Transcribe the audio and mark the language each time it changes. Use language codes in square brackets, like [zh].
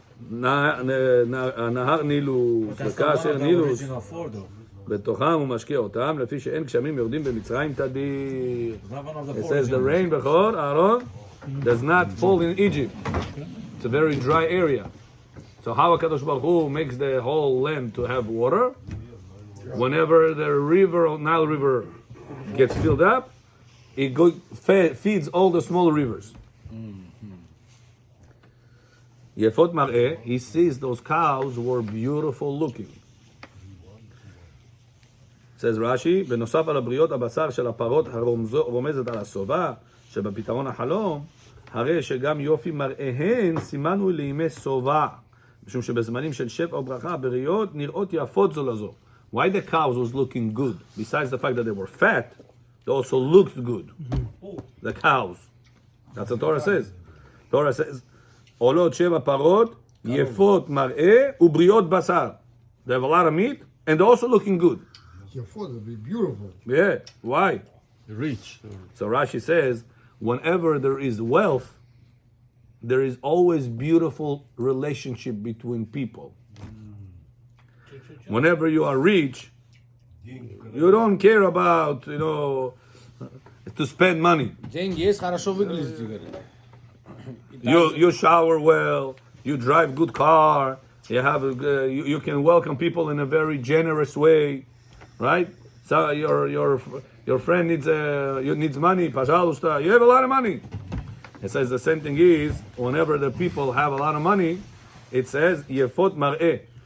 [he] נהר נילוס, וכאשר נילוס בתוכם הוא משקיע אותם, לפי שאין גשמים יורדים במצרים תדיר. [en] It says the rain, Bechor, Aaron, does not fall in Egypt. It's a very dry area. So how HaKadosh Baruch Hu makes the whole land to have water? Whenever the river, Nile River, gets filled up, it feeds all the small rivers. [he] יפות מראה, [en] he sees those cows were beautiful looking. says Rashi, [he] בנוסף על הבריות הבשר של הפרות הרומזת על הסובה, שבפתרון החלום, הרי שגם יופי מראיהן סימנו לימי סובה, משום שבזמנים של שפע וברכה, הבריות נראות יפות זו לזו. [en] Why the cows was looking good? Besides the fact that they were fat, they also looked good. The cows. That's what Torah says. Torah says, [he] עולות שבע פרות, יפות מראה ובריאות בשר. [en] They have a lot of meat and they're also looking good. Your food will be beautiful. Yeah. Why? Rich. So Rashi says, whenever there is wealth, there is always beautiful relationship between people. Whenever you are rich, you don't care about, to spend money. [ru] Деньги есть, хорошо выглядит, Игорь. [en] You shower well, you drive good car, you have you can welcome people in a very generous way, right? So your friend needs money, пожалуйста. You have a lot of money. It says the same thing is whenever the people have a lot of money, it says yefot mar'eh.